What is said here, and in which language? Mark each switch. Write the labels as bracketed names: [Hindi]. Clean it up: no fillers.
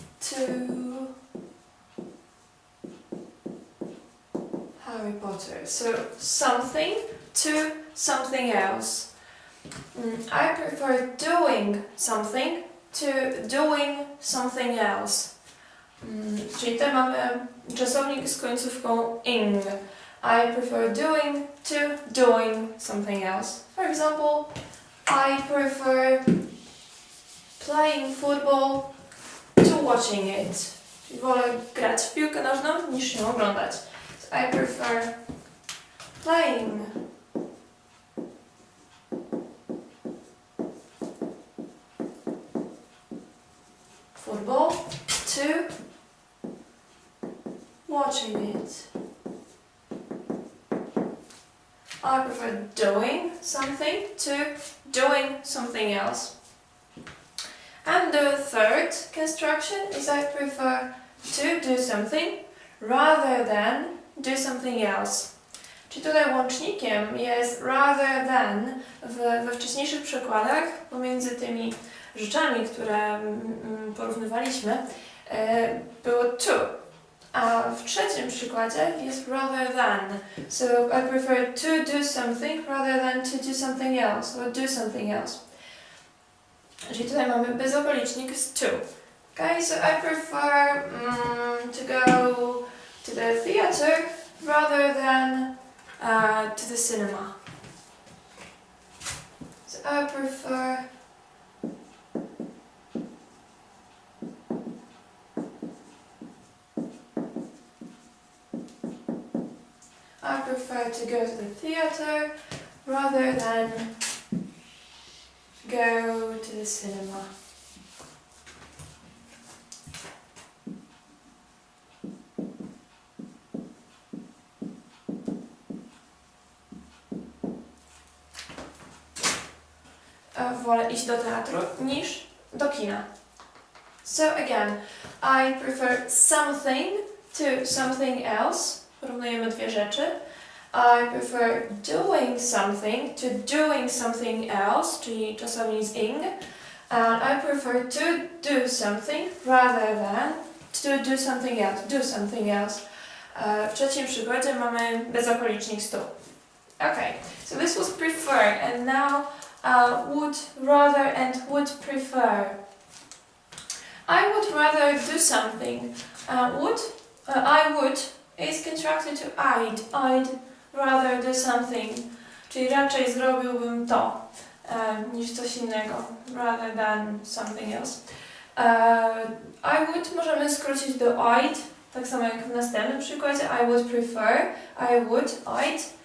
[English] To Harry Potter. So something to something else. I prefer doing something to doing something else. [Polish] Czyli tutaj mamy czasownik z końcówką ing. [English] I prefer doing to doing something else. For example, I prefer playing football to watching it. [Polish] Czyli wolę grać w piłkę nożną niż ją oglądać. [English] So I prefer playing football to watching it. I prefer doing something to doing something else. And the third construction is I prefer to do something rather than do something else. [Polish] Czyli tutaj łącznikiem jest [English] rather than [Polish] we wcześniejszych przykładach pomiędzy tymi rzeczami, które porównywaliśmy, było to. A w trzecim przykładzie jest [English] rather than. So I prefer to do something rather than to do something else or do something else. [Polish] Czyli tutaj mamy bezokolicznik z to. [English] Okay, so I prefer to go to the theater rather than to the cinema. So I prefer to go to the theater rather than go to the cinema. [Polish] Wolę iść do teatru niż do kina. [English] So again, I prefer something to something else. [Polish] Porównujemy dwie rzeczy. [English] I prefer doing something to doing something else, [Polish] czyli czasownik z ing. [English] And I prefer to do something rather than to do something else. Do something else. [Polish] W trzecim przykładzie mamy bezokolicznik z to. [English] Okay, so this was prefer, and now would rather and would prefer. I would rather do something. I would is contracted to I'd rather do something. [Polish] Czyli raczej zrobiłbym to niż coś innego. [English] Rather than something else. I would [Polish] możemy skrócić do I'd, tak samo jak w następnym przykładzie. [English] I would prefer, I'd.